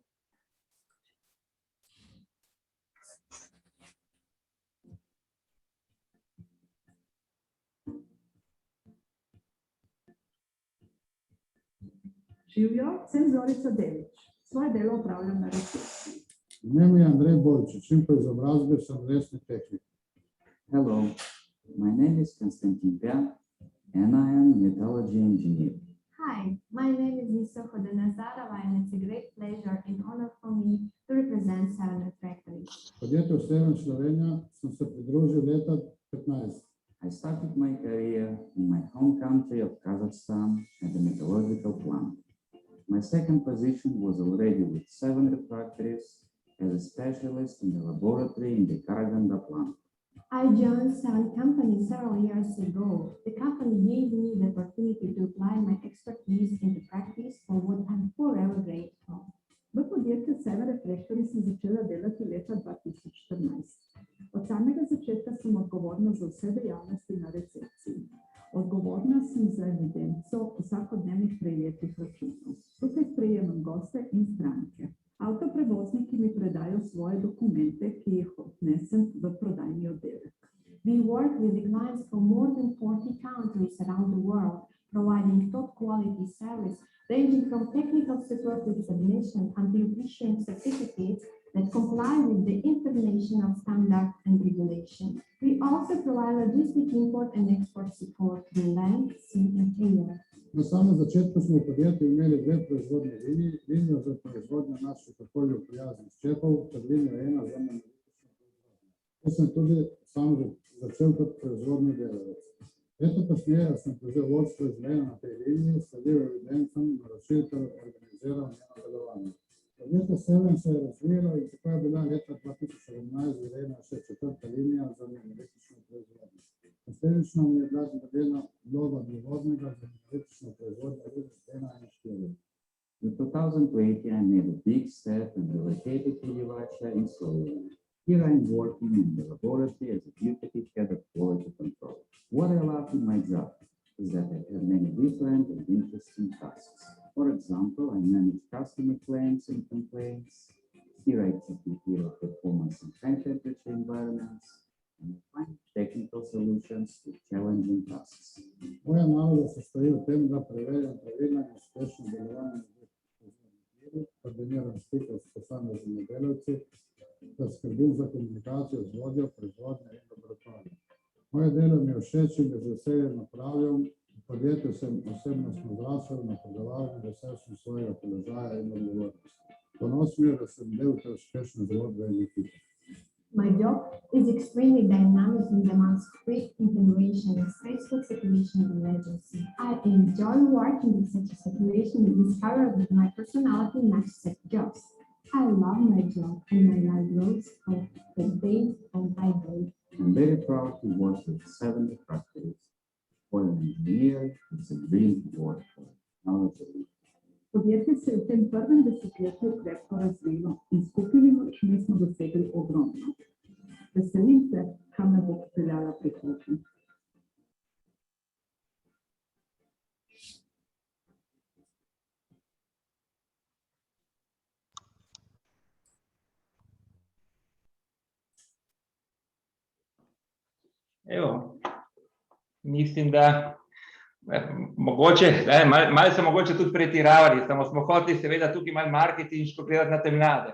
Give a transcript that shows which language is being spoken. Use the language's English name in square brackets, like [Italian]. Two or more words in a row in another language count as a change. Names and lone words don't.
[Slovenian] Živijo, sem Zorica Delić. Svoje delo opravljam na recepciji. Ime mi je Andrej Borčič in po izobrazbi sem lesni tehnik. [English] Hello, my name is Konstantin Pia and I am metallurgy engineer. Hi, my name is Nisa Hodenazarova and it's a great pleasure and honor for me to represent Seven Refractories. [Slovenian] Podjetju Seven Slovenija sem se pridružil leta 15. [English] I started my career in my home country of Kazakhstan at the metallurgical plant. My second position was already with Seven Refractories as a specialist in the laboratory in the Karaganda plant. I joined Seven Company several years ago. The company gave me the opportunity to apply my expertise into practice for what I'm forever grateful. [Slovenian] V podjetju Seven Refractories sem začela delati leta 2014. Od samega začetka sem odgovorna za vse dejavnosti na recepciji. Odgovorna sem za evidenco vsakodnevnih prejetih računov. Tukaj sprejemam goste in stranke. Avtoprevozniki mi predajo svoje dokumente, ki jih odnesem v prodajni oddelek. [English] We work with the clients from more than 40 countries around the world, providing top quality service, ranging from technical support to examination until issuing certificates that comply with the international standard and regulation. We also provide logistic import and export support through land, sea and air. [Slovenian] Na samem začetku smo v podjetju imeli dve proizvodne liniji, linijo za proizvodnjo naših okolju prijaznih čepov, ter linijo 1 za analitično proizvodnjo. To sem tudi sam začel kot proizvodni delavec. Leto kasneje sem prevzel vodstvo izmena na tej liniji, sledil evidencam, naročil ter organiziral njeno delovanje. Podjetje Seven se je razvijalo in tako je bila leta 2017 zgrajena še 4. linija za analitično proizvodnjo. Posledično mi je bila dodeljena vloga dovodnega za analitično proizvodnjo linij 1 in 4. [English] In 2020 I made a big step and relocated to Livacha in Slovenia. Here I am working in the laboratory as a deputy head of quality control. What I love in my job is that I have many different and interesting tasks. For example, I manage customer claims and complaints. Here I take care of performance in high temperature environments and find technical solutions to challenging tasks. [Slovenian] Moja naloga se stoji v tem, da preverjam pravilno in uspešno delovanje koordiniram stike s posameznimi delavci, da skrbim za komunikacijo z vodjo, proizvodnjo in laboratorijem. Moje delo mi je všeč in ga z veseljem opravljam. V podjetju sem osebnostno zrasel, napredoval in vesel sem svojega položaja in odgovornosti. Ponosen je, da sem del te uspešne zgodbe in ekipe. [English] My job is extremely dynamic and demands quick intervention in stressful situation and emergency. I enjoy working in such a situation and discover that my personality matches such jobs. I love my job and my life grows from the day on by day. I'm very proud to work with 7 factories. For an engineer, it's a dream to work for technology. [Slovenian] Podjetje se je v tem prvem desetletju krepko razvilo in skupnimi močmi smo dosegli ogromno. Veselim se, kam me bo popeljala prihodnost. Evo, mislim, da mogoče, malo so mogoče tudi pretiravali, samo smo hoteli seveda tukaj malo marketinško gledati na te mlade.